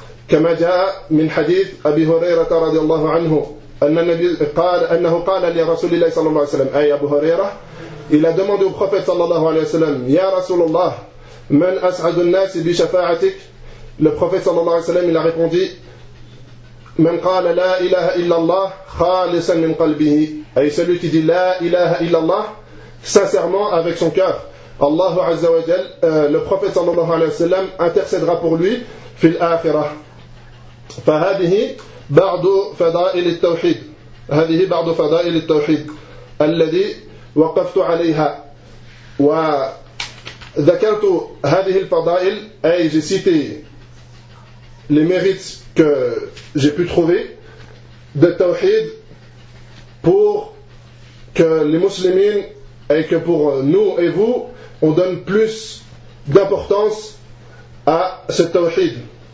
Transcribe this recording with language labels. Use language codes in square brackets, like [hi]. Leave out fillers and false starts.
[ar] كما جاء من حديث أبي هريرة رضي الله عنه أن النبي قال أنه قال لرسول الله صلى الله عليه وسلم أي أبو هريرة إلى [fr] demandé au prophète [ar] صلى الله عليه وسلم يا رسول الله من أسعد الناس بشفاعتك. [fr] Le prophète [ar] صلى الله عليه وسلم [fr] il a répondu [ar] من قال لا إله إلا الله خالصا من قلبه. [fr] أي celui qui dit [ar] لا إله إلا الله [fr] sincèrement avec son cœur. [ar] الله عز وجل [fr] le prophète [ar] صلى الله عليه وسلم [fr] intercédera pour lui [ar] في الآخرة. فهذه بعض فضائل التوحيد. هذه بعض فضائل التوحيد الذي وقفت عليها وذكرت هذه الفضائل. [fr] أي j'ai cité les mérites que j'ai pu trouver de التوحيد pour que les musulmans et que pour nous et vous on donne plus d'importance à ce التوحيد.